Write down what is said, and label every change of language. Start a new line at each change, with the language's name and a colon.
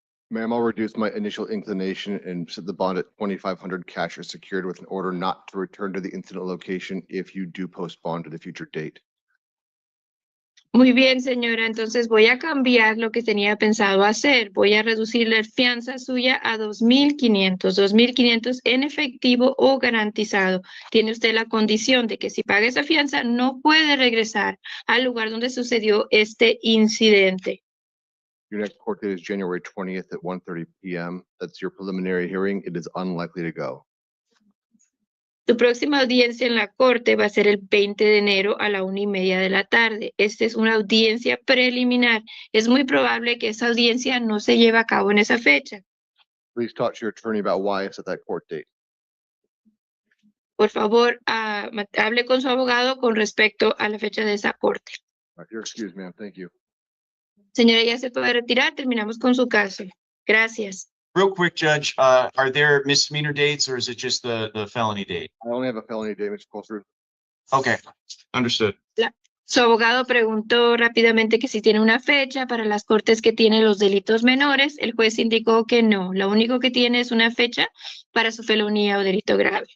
English: Ma'am, I'll reduce my initial inclination and set the bond at 2,500 cash or secured with an order not to return to the incident location if you do post bond to the future date.
Spanish: Muy bien, señora, entonces voy a cambiar lo que tenía pensado hacer. Voy a reducir la fianza suya a $2,500 en efectivo o garantizado. Tiene usted la condición de que si paga esa fianza no puede regresar al lugar donde sucedió este incidente.
English: Your next court date is January 20th at 1:30 p.m. That's your preliminary hearing. It is unlikely to go.
Spanish: Tu próxima audiencia en la corte va a ser el 20 de enero a la 1:30 de la tarde. Esta es una audiencia preliminar. Es muy probable que esa audiencia no se lleve a cabo en esa fecha.
English: Please talk to your attorney about why it's at that court date.
Spanish: Por favor, hable con su abogado con respecto a la fecha de esa corte.
English: All right, you're excused, ma'am. Thank you.
Spanish: Señora, ya se puede retirar. Terminamos con su caso. Gracias.
English: Real quick, Judge, are there misdemeanor dates or is it just the felony date? I only have a felony date, Mr. Coulter. Okay, understood.
Spanish: Su abogado preguntó rápidamente que si tiene una fecha para las cortes que tienen los delitos menores. El juez indicó que no. Lo único que tiene es una fecha para su felonía o delito grave.